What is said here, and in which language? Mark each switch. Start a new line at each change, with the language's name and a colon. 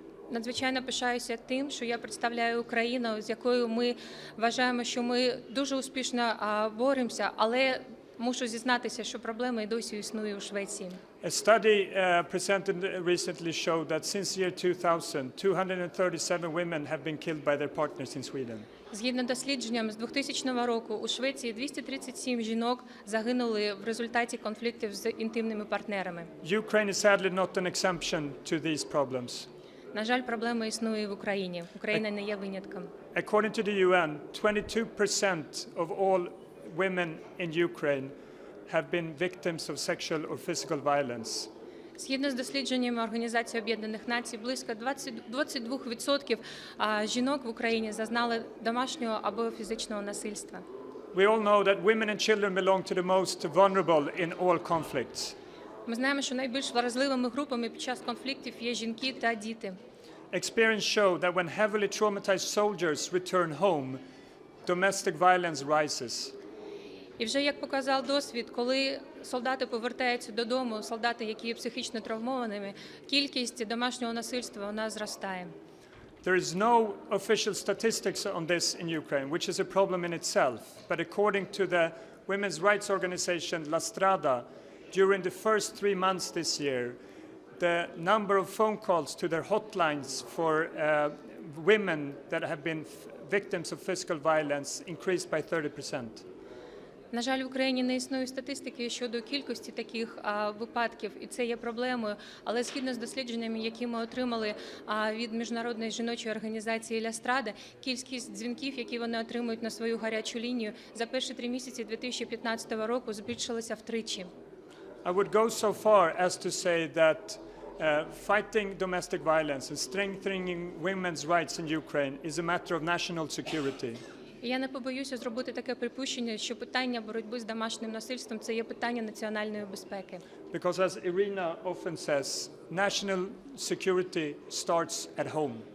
Ukrainian: Надзвичайно пишаюся тим, що я представляю Україну, з якою ми вважаємо, що ми дуже успішно боремося, але мушу зізнатися, що проблема і досі існує у Швеції.
English: A study presented recently showed that since year 2000, 237 women have been killed by their partners in Sweden.
Ukrainian: Згідно дослідженням з 2000 року у Швеції 237 жінок загинули в результаті конфліктів з інтимними партнерами.
English: Ukraine is sadly not an exception to these problems.
Ukrainian: На жаль, проблема існує і в Україні. Україна не є винятком.
English: According to the UN, 22% of all women in Ukraine have been victims of sexual or physical violence.
Ukrainian: Згідно з дослідженнями Організації Об'єднаних Націй, близько 22% жінок в Україні зазнали домашнього або фізичного насильства.
English: We all know that women and children belong to the most vulnerable in all conflicts.
Ukrainian: Ми знаємо, що найбільш вразливими групами під час конфліктів є жінки та діти.
English: Experience show that when heavily traumatized soldiers return home, domestic violence rises.
Ukrainian: І вже, як показав досвід, коли солдати повертаються додому, солдати, які є психічно травмованими, кількість домашнього насильства вона зростає.
English: There is no official statistics on this in Ukraine, which is a problem in itself. But according to the women's rights organization La Strada, during the first 3 months this year, the number of phone calls to their hotlines for women that have been victims of physical violence increased by 30%.
Ukrainian: На жаль, в Україні не існує статистики щодо кількості таких випадків, і це є проблемою. Але згідно з дослідженнями, які ми отримали від Міжнародної жіночої організації «Ля Страда», кількість дзвінків, які вони отримують на свою гарячу лінію, за перші 3 місяці 2015 року збільшилася втричі.
English: I would go so far as to say that fighting domestic violence and strengthening women's rights in Ukraine is a matter of national security.
Ukrainian: І я не побоюся зробити таке припущення, що питання боротьби з домашнім насильством – це є питання національної безпеки.
English: Because as Irina often says, national security starts at home.